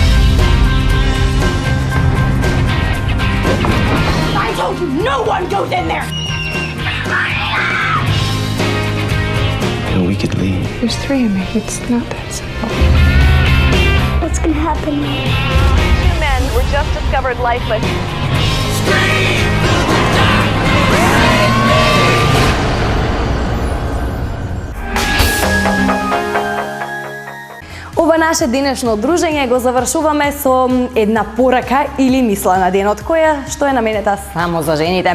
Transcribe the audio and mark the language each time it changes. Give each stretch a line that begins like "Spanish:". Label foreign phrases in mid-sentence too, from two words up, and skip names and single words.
English: I told you no one goes in there! And we could leave. There's 3 of me. It's not that simple. What's gonna happen? 2 men were just discovered lifeless.
Macedonian: Ова наше денешно дружење го завршуваме со една порака или мисла на денот, која што е наменета само за жените.